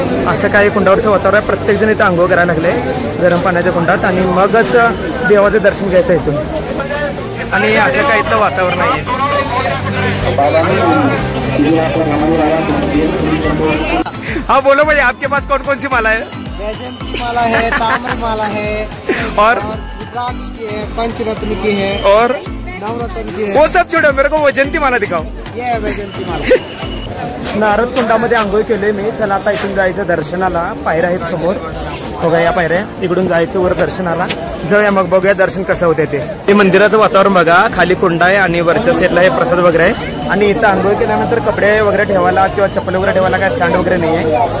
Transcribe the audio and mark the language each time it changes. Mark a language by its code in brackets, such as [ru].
[mr] असं काही कुंडावरचं वातावरण आहे. प्रत्येकजण इथं आंघोळ करायला लागले गरम पाण्याच्या कुंडात आणि मगच देवाचं दर्शन घ्यायचं इथून. आणि असं काही इथलं वातावरण आहे. [hi] हाँ बोलो भाई, आपके पास कौन कौन सी माला है? वैजयंती माला है, ताम्र माला है और रुद्राक्ष की है, पंचरत्न की है और नवरत्न की है. वो सब छोड़ो, मेरे को वैजयंती माला दिखाओ. ये है वैजयंती माला. [mr] नारद कुंडामध्ये आंघोळ केले मी. चला आता इथून जायचं दर्शनाला. पायऱ्या आहेत समोर बघा, या पायऱ्या. इकडून जायचं वर दर्शनाला. जाऊया मग बघूया दर्शन कसं होते ते. हे मंदिराचं वातावरण बघा. खाली कुंड आहे आणि वरच्या साईडला हे प्रसाद वगैरे आहे. आणि इथं आंघोळ केल्यानंतर कपडे वगैरे ठेवायला किंवा चप्पल वगैरे ठेवायला काय स्टँड वगैरे नाही आहे.